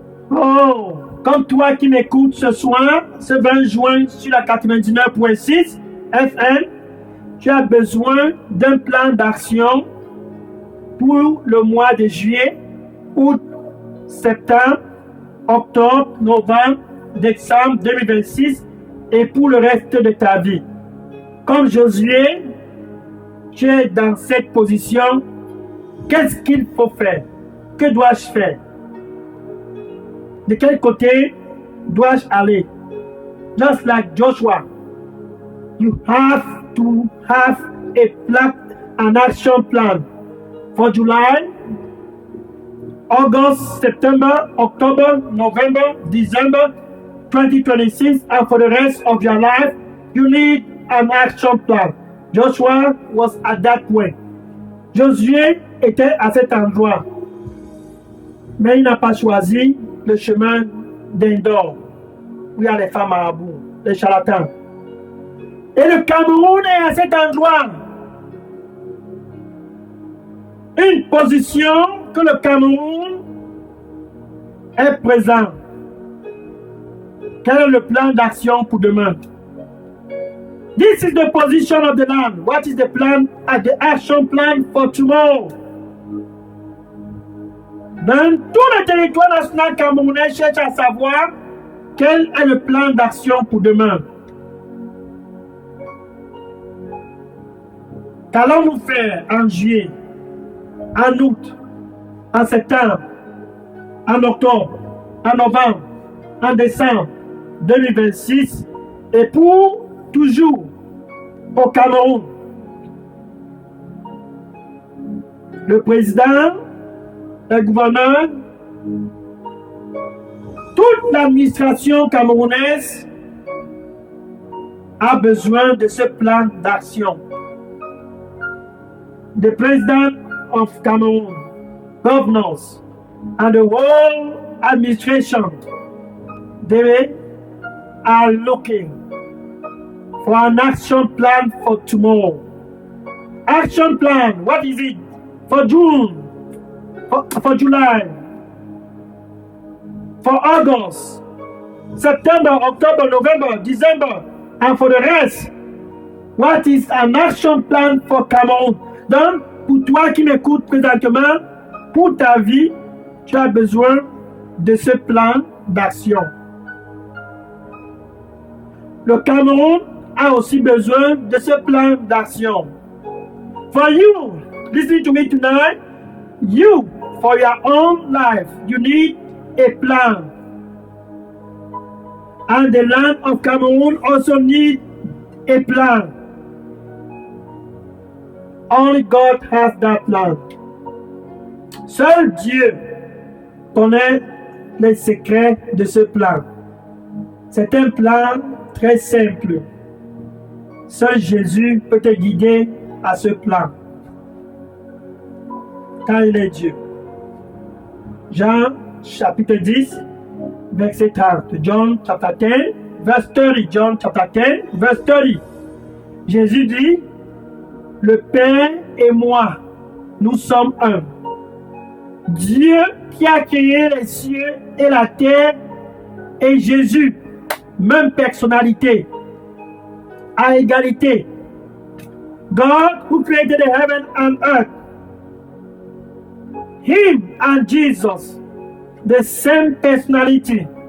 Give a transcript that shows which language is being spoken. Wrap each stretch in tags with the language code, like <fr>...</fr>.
<fr>Oh, comme toi qui m'écoutes ce soir, ce 20 juin sur la 99.6 FM, tu as besoin d'un plan d'action pour le mois de juillet, août, septembre, octobre, novembre, décembre 2026 et pour le reste de ta vie. Comme Josué, tu es dans cette position. Qu'est-ce qu'il faut faire? Que dois-je faire? De quel côté dois-je aller?</fr> <en>Just like Joshua, you have to have an action plan for July, August, September, October, November, December 2026, and for the rest of your life, you need an action plan. Joshua was at that point.</en> <fr>Josué était à cet endroit, mais il n'a pas choisi le chemin d'Endor, où il y a les femmes marabouts, les charlatans. Et le Cameroun est à cet endroit. une position que le Cameroun est présent. Quel est le plan d'action pour demain?</fr> <en>This is the position of the land. What is the plan, the action plan for tomorrow?</en> <fr>Dans tout le territoire national camerounais, cherche à savoir quel est le plan d'action pour demain. Qu'allons-nous faire en juillet, en août, en septembre, en octobre, en novembre, en décembre 2026 et pour toujours au Cameroun? Le président, le gouverneur, toute l'administration camerounaise a besoin de ce plan d'action.</fr> <en>The president of Cameroon, governors, and the whole administration, they are looking for an action plan for tomorrow. Action plan, what is it? For June, for July, for August, September, October, November, December, and for the rest. What is an action plan for Cameroon?</en> <fr>Donc, pour toi qui m'écoutes présentement, pour ta vie, tu as besoin de ce plan d'action. Le Cameroun a aussi besoin de ce plan d'action.</fr> <en>For you, listening to me tonight, you, for your own life, you need a plan. And the land of Cameroon also needs a plan. Only God has that plan.</en> <fr>Seul Dieu connaît les secrets de ce plan. C'est un plan très simple. Seul Jésus peut te guider à ce plan. Car il est Dieu. Jean chapitre 10, verset 30.</fr> <en>John chapter 10, verse 30. John chapter 10, verse 30.</en> <fr>Jésus dit, le Père et moi, nous sommes un. Dieu qui a créé les cieux et la terre et Jésus, même personnalité, à égalité.</fr> <en>God who created the heaven and earth. Him and Jesus, the same personality.</en>